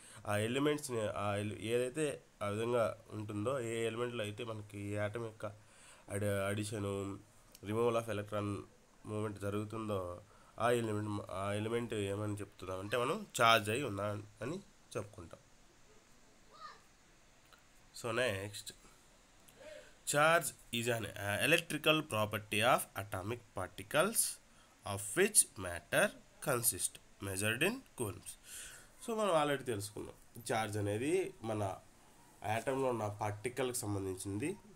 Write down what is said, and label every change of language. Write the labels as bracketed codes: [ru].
[te] ఆ ఎలిమెంట్స్ని ఏదైతే ఆ విధంగా ఉంటుందో, ఏ ఎలిమెంట్లో అయితే మనకి ఈ యాటమ్ యొక్క addition removal of electron moment జరుగుతుందో ఆ ఎలిమెంట్ ఏమని చెప్తున్నాం అంటే మనం ఛార్జ్ అయి ఉన్నా అని చెప్పుకుంటాం. [en] So next, charge is an electrical property of atomic particles of which matter consists, measured in coulombs. [te] So మనం ఆల్రెడీ తెలుసుకున్నాం, ఛార్జ్ అనేది మన యాటంలో ఉన్న పార్టికల్కి సంబంధించింది.